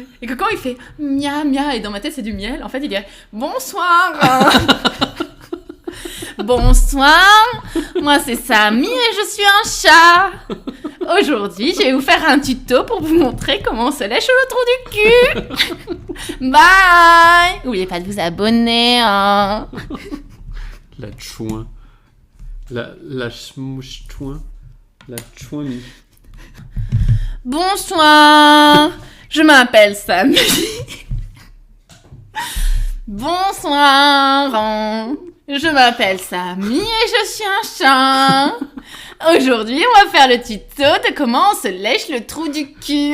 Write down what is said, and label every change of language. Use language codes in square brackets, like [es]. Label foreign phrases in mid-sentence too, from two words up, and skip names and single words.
[fr] Et que quand il fait mia mia et dans ma tête c'est du miel, en fait il dirait bonsoir. Bonsoir, moi c'est Samy et je suis un chat. Aujourd'hui je vais vous faire un tuto pour vous montrer comment on se lèche le trou du cul. Bye. N'oubliez pas de vous abonner. Hein. La chouin. La chmouche-chouin. La chouin-mi. Bonsoir. Je m'appelle Samy. Bonsoir. Je m'appelle Samy et je suis un chat. Aujourd'hui, on va faire le tuto de comment on se lèche le trou du cul.